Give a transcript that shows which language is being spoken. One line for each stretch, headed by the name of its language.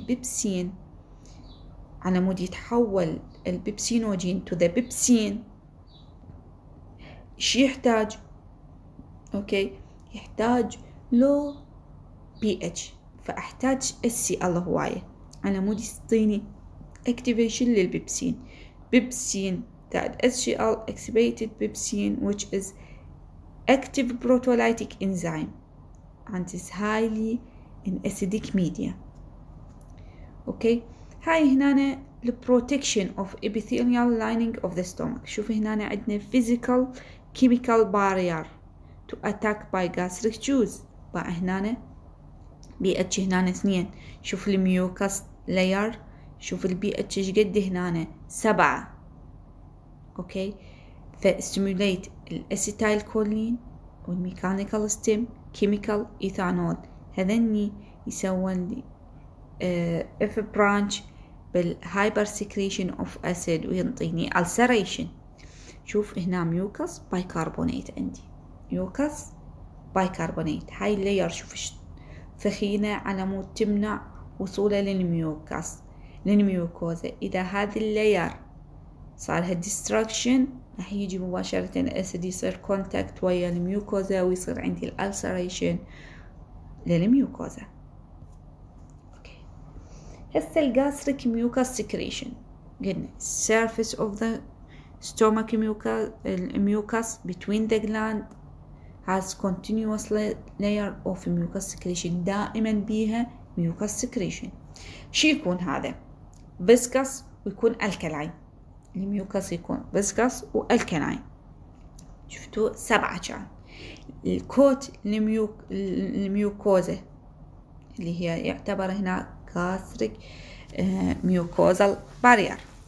Arabic: البيبسين على مود يتحول البيبسينوجين
English: to the pepsin
Arabic: ايش يحتاج؟ اوكي يحتاج low pH فاحتاج HCl هواية على مود يعطيني activation للبيبسين.
English: Pepsin that HCl activated pepsin which is active proteolytic enzyme and is highly in acidic media.
Arabic: اوكي هاي هنا
English: the protection of epithelial lining of the stomach.
Arabic: شوف هنا عندنا
English: physical chemical barrier to attack by gastric juice.
Arabic: بقى هنا pH هنا 2. شوف الميوكاس layer شوف البي اتش ايش قد هنا 7. اوكي فستيموليت الاسيتايل كولين والميكانيكال ستيم كيميكال ايثانول هذني يسوون لي اف برانش بالهايبر سكريشن اوف اسيد وينطيني ulceration. شوف هنا ميوكاس بايكربونات عندي ميوكاس بايكربونات هاي اللاير شوف ثخينة على مود تمنع وصوله للميوكوزا. إذا هذه اللاير صار لها destruction راح يجي مباشرة الأسيد يصير كونتاكت ويا الميوكوزا ويصير عندي الألسريشن للميوكوزا. أوكي هسه الجاستريك ميوكاس سكريشن قلنا
English: surface of the stomach mucus between the gland has continuous layer of mucus secretion
Arabic: دائما بيها
English: mucus secretion.
Arabic: شو يكون هذا؟ viscous ويكون alkaline. الميوكس يكون viscous والكلاين. شفتوا 7 كان. الكوت الميوكوزا اللي هي يعتبر هنا gastric mucosal barrier